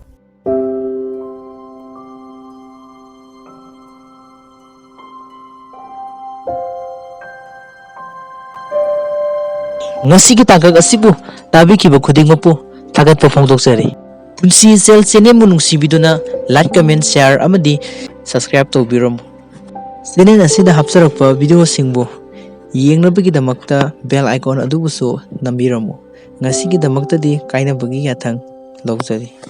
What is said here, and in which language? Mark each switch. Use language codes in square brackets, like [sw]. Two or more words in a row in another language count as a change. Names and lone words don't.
[mni] Ngasigi Tagag Asibu Tabikiba Kuding Mapu Tagat Pafongdoksari. Punsi Echel channel mo nungsibiduna [en] like, comment, share [mni] amadi subscribe tawbiramu. Channel asida hapsarakpa video singbo yenglabagidamagta [en] bell icon [mni] adubuso nambiramu. Ngasigidamagtadi kainabagi yathang lawjari.